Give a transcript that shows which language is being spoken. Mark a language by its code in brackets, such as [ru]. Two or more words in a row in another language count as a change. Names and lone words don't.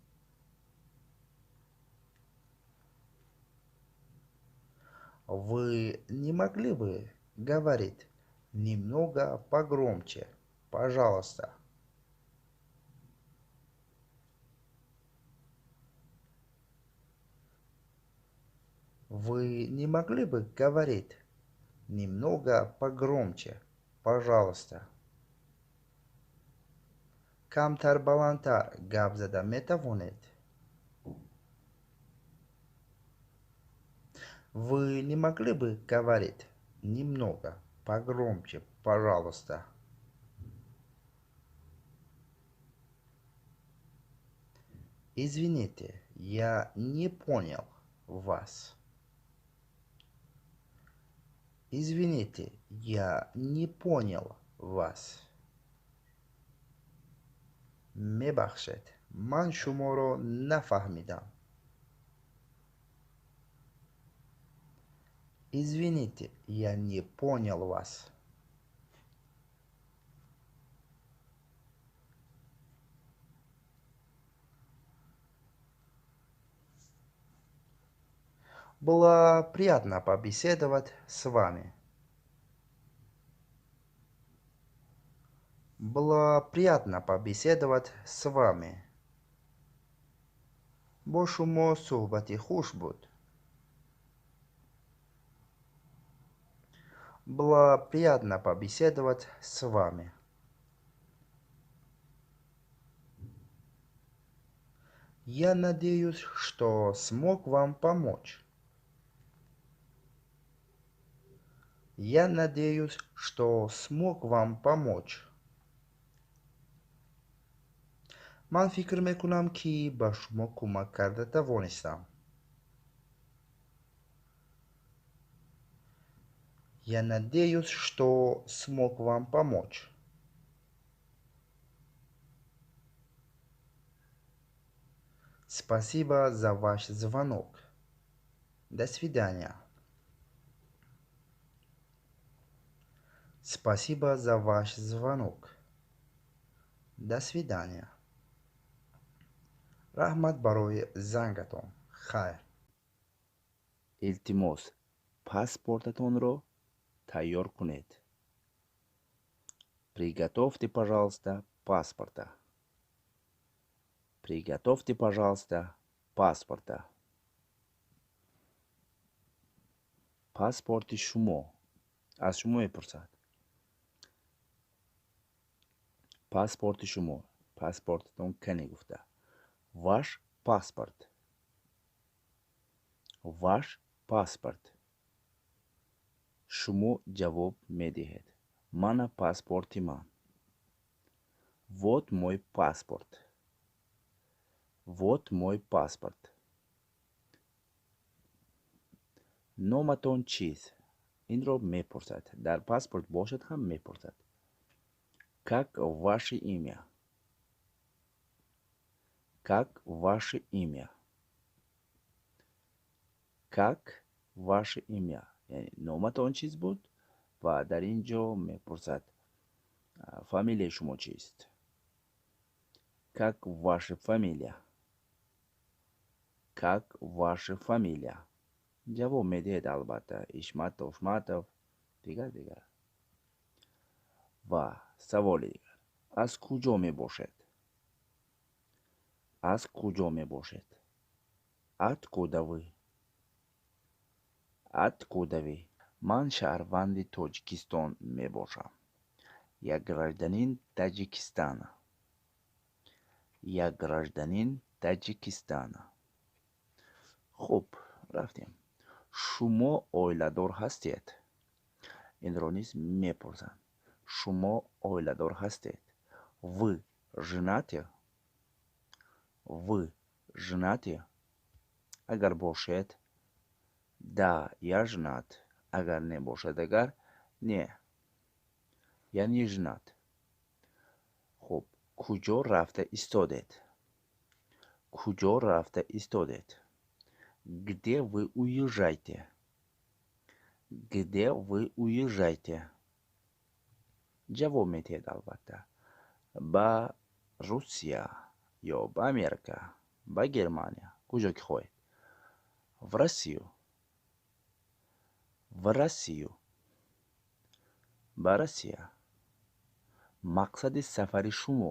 [ru] Вы не могли бы говорить немного погромче, пожалуйста? Вы не могли бы говорить немного погромче, пожалуйста? [fa] کمتر بلندتر گپ زدن میتوانید؟ [ru] Вы не могли бы говорить немного погромче, пожалуйста? Извините, я не понял вас. Извините, я не понял вас. [fa] میبخشید من شما رو نفهمیدم. [ru] Извините, я не понял вас. Было приятно побеседовать с вами. Было приятно побеседовать с вами. [tg] Бо шумо суҳбати хуш буд. [ru] Было приятно побеседовать с вами. Я надеюсь, что смог вам помочь. Я надеюсь, что смог вам помочь. [fa] من فکر میکنم که به شما کمک کرده توانستم. [ru] Я надеюсь, что смог вам помочь. Спасибо за ваш звонок. До свидания. Спасибо за ваш звонок. До свидания. [tg] Рахмат барои зангатон. Хайр. илтимос паспортатонро тайёр кунед. [ru] Приготовьте, пожалуйста, паспорта. Приготовьте, пожалуйста, паспорта. [tg] паспорти шумо аз шумо мепурсад. паспорти шумо паспортатон кане гуфта. [ru] Ваш паспорт. Ваш паспорт. [tg] шумо ҷавоб медиҳед. Мана паспорти ман. [ru] Вот мой паспорт. Вот мой паспорт. [tg] номатон чист? Инро мепурсад. Дар паспорт бошад ҳам мепурсад. [ru] Как ваше имя? Как ваше имя? Как ваше имя? [tg] яъне номатон чист буд ва дар ин ҷо мепурсад фамилияи шумо чист? [ru] Как ваша фамилия? Как ваша фамилия? [tg] ҷавоб медиҳед албатта. Ишматов, Шматов, дигар. ва саволи дигар. Аз куҷо мебошед? Аз куҷо мебошед? [ru] Откуда вы? Откуда вы? [tg] Ман шаҳрванди Тоҷикистон мебошам. [ru] Я гражданин Таҷикистана. Я гражданин Таҷикистана. [tg] хуб, рафтем. шумо оиладор ҳастед? Инро низ мепурсанд. шумо оиладор ҳастед? [ru] Вы женаты? Вы женаты? [tg] агар бошед, [ru] да, я женат. [tg] агар не бошад, агар не, [ru] я не женат. [tg] хуб, куҷо рафта истодед? Куҷо рафта истодед? [ru] Где вы уезжаете? Где вы уезжаете? [tg] ҷавоб медиҳед албатта. ба Русия ё ба Америка, ба Германия, куҷо ки хоҳед. [ru] В Россию. В Россию. [tg] ба Россия. мақсади сафари шумо?